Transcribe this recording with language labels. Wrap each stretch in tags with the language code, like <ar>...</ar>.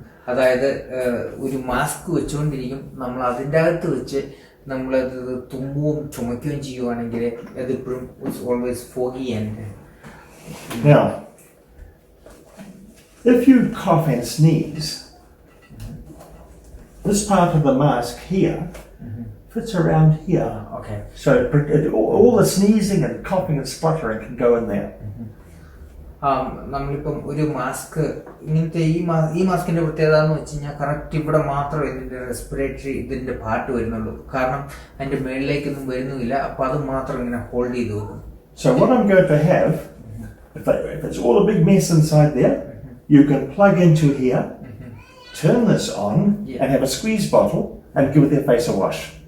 <ml>അതായത് ഒരു മാസ്ക് വെച്ചുകൊണ്ടിരിക്കും, നമ്മൾ അതിൻ്റെ അകത്ത് വെച്ച് നമ്മളത് തുമ്മുകയും ചുമയ്ക്കുകയും ചെയ്യുവാണെങ്കിൽ അതിപ്പോഴും</ml> <en>Always foggy and. Now, if you cough and sneeze, this part of the mask here fits around here. Okay. So all the sneezing and coughing and spluttering can go in there.</en> <ml>നമ്മളിപ്പം ഒരു mask ഇങ്ങനത്തെ ഈ മാസ്കിന്റെ പ്രത്യേകത എന്ന് വെച്ച് കഴിഞ്ഞാൽ correct ഇവിടെ മാത്രമേ ഇതിന്റെ റെസ്പിറേറ്ററി ഇതിന്റെ പാർട്ട് വരുന്നുള്ളൂ. കാരണം അതിന്റെ മേളിലേക്കൊന്നും വരുന്നില്ല. അപ്പൊ അത് മാത്രം ഇങ്ങനെ ഹോൾഡ് ചെയ്ത് വെക്കും.</ml> <en>So what I'm going to have, if it's all a big mess inside there, you can plug into here, turn this on, and have a squeeze bottle and give their face a wash.</en>